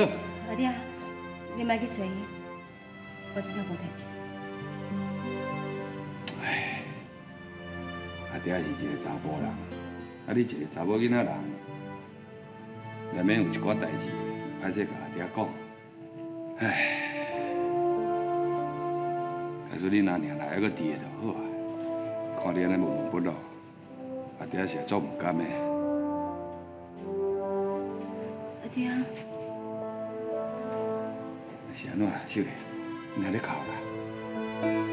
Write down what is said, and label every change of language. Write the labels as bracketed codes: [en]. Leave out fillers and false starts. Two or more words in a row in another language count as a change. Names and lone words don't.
[nan] 阿爹，你莫去找伊，我真正无代志。唉，阿爹是一个查甫人，啊你一个查某囡仔人，难免有一寡代志，歹势甲阿爹讲。唉，假如你若娘来还阁伫个就好啊。看你安尼闷闷不乐，阿爹是会做唔甘的。阿爹，是安怎，秀莲，你还咧哭啦？